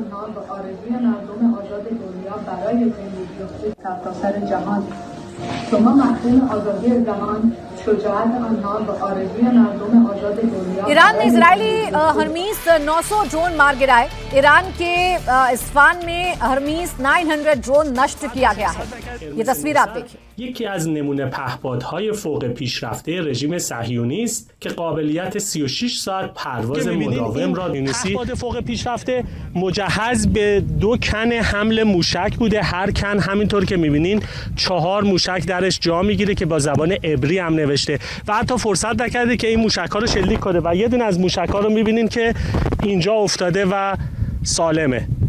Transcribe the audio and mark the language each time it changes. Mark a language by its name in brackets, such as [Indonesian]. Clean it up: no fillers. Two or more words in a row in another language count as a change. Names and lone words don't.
[Hindi] ईरान ने इजरायली हरमीस 900 ड्रोन मार गिराए। ईरान के इस्फान में हरमीस 900 ड्रोन नष्ट किया गया है। ये तस्वीर आप देखिए। [Persian] یکی از نمونه پهپادهای فوق پیشرفته رژیم صهیونی است که قابلیت 36 ساعت پرواز مداوم را داشته. پهپاد فوق پیشرفته مجهز به 2 کن حمل موشک بوده. هر کن همینطور که می‌بینین 4 موشک درش جا میگیره که با زبان عبری هم نوشته و حتی فرصت نکرده که این موشک‌ها رو شلیک کنه و یه دونه از موشک‌ها رو می‌بینین که اینجا افتاده و سالمه.